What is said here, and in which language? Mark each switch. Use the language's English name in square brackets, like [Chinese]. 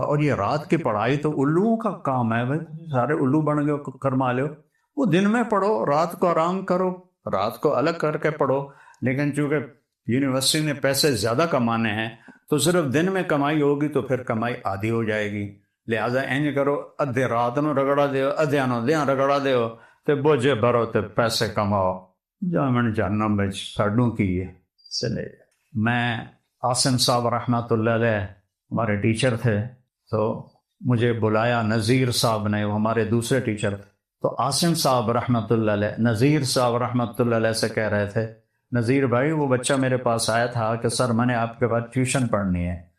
[Urdu] اور یہ رات کی پڑھائی تو الوؤں کا کام ہے بھائی، سارے الو بن گئے کرما لو. وہ دن میں پڑھو، رات کو آرام کرو، رات کو الگ کر کے پڑھو. لیکن چونکہ یونیورسٹی نے پیسے زیادہ کمانے ہیں تو صرف دن میں کمائی ہوگی تو پھر کمائی آدھی ہو جائے گی. [Punjabi] لہٰذا اینج کرو، ادھے رات نو رگڑا دیو، ادھے نو دیاں رگڑا دیو تے بوجھے بھرو تے پیسے کماؤ. [Urdu] جامن جہنم میں ساڈوں کی ہے. چلے میں عاصم صاحب رحمۃ اللہ علیہ ہمارے ٹیچر تھے، تو مجھے بلایا نذیر صاحب نے، وہ ہمارے دوسرے ٹیچر تھے. تو عاصم صاحب رحمۃ اللہ علیہ نذیر صاحب رحمۃ اللہ علیہ سے کہہ رہے تھے، نذیر بھائی وہ بچہ میرے پاس آیا تھا کہ سر میں نے آپ کے بعد ٹیوشن پڑھنی ہے.